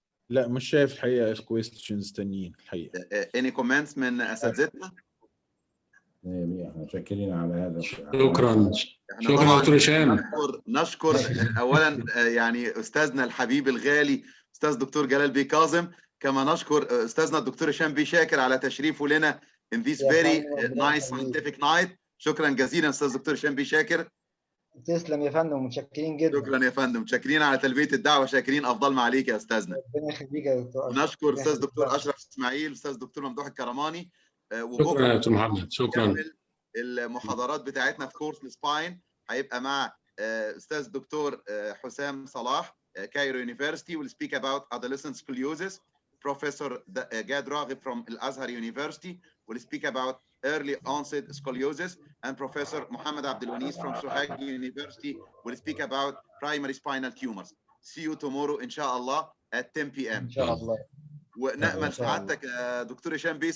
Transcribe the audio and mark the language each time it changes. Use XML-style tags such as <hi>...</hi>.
<ar>لا، مش شايف الحقيقه questions تانيين الحقيقه.</ar> <en>Any comments</en> <ar>من اساتذتنا؟ احنا شاكرين على هذا. شكرا دكتور هشام. نشكر اولا يعني استاذنا الحبيب الغالي استاذ دكتور جلال بيه كاظم، كما نشكر استاذنا الدكتور هشام بيه شاكر على تشريفه لنا</ar> <en>in this very nice scientific night.</en> <ar>شكرا جزيلا استاذ دكتور هشام بيه شاكر. تسلم يا فندم، متشكرين جدا. شكرا يا فندم، متشكرين على تلبيه الدعوه، شاكرين افضل ما عليك يا استاذنا. ربنا يخليك يا دكتور. ونشكر استاذ دكتور اشرف اسماعيل، استاذ دكتور ممدوح الكرماني. شكرا يا دكتور محمد. شكرا. المحاضرات بتاعتنا في كورس السباين هيبقى مع استاذ دكتور حسام صلاح، كايرو يونيفرسيتي،</ar> <en>will speak about adolescent scoliosis. Professor Gad Raghib from Al-Azhar University will speak about early onset scoliosis, and Professor Mohammed Abdelwanis from Sohag University will speak about primary spinal tumors. See you tomorrow inshallah at 10 p.m.</en> <ar>ان شاء الله. ونأمل سعادتك دكتور هشام بيه، سعادتك تكون معانا يوم الجمعة، عندنا</ar> <en>الانترناشونال spine day</en>